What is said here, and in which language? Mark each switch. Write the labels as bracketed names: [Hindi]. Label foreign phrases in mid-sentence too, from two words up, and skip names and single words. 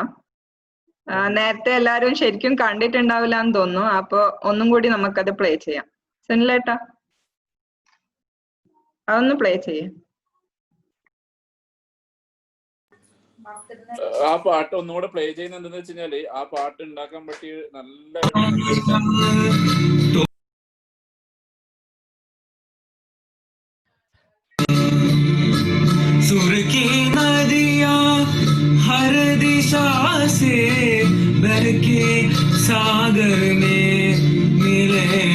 [Malayalam] നേരത്തെ എല്ലാരും ശരിക്കും കണ്ടിട്ടുണ്ടാവില്ല എന്ന് തോന്നുന്നു. അപ്പൊ ഒന്നും കൂടി നമുക്കത് പ്ലേ ചെയ്യാം. സുനിലേട്ടാ അതൊന്ന് പ്ലേ ചെയ്യാം. ആ പാട്ട് ഒന്നുകൂടെ പ്ലേ ചെയ്യുന്നത് എന്താന്ന് വെച്ച് കഴിഞ്ഞാല് ആ പാട്ട് ഉണ്ടാക്കാൻ പറ്റിയ നല്ല [Hindi] सुर की नदियां हर दिशा से बह के सागर में मिले,